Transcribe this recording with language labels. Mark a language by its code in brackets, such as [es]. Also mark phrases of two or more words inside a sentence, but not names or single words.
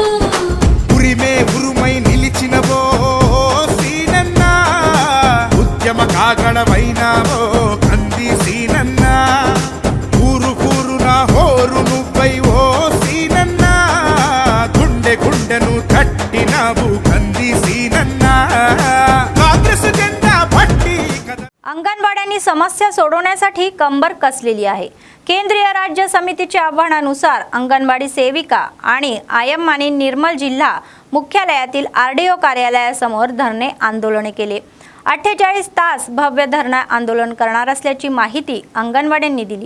[te] ఉరిమే ఉరుమై నిలిచినవో సీనన్న, ఉద్యమ కాగడమైనావో కంది సీనన్న, ఊరు ఊరున హోరు నువ్వై ఓ సీనన్న, గుండె గుండెను కట్టినావు కాంగ్రెస్ జెండా పట్టి. [mr] अंगणवाड्यांनी समस्त समस्या सोडवण्यासाठी कंबर कसलेली आहे. केंद्रीय राज्य समितीच्या आव्हानानुसार अंगणवाडी सेविका आणि आयम्मांनी निर्मल जिल्हा मुख्यालयातील RDO कार्यालयासमोर धरणे आंदोलने केले. 48 तास भव्य धरणा आंदोलन करणार असल्याची माहिती अंगणवाड्यांनी दिली.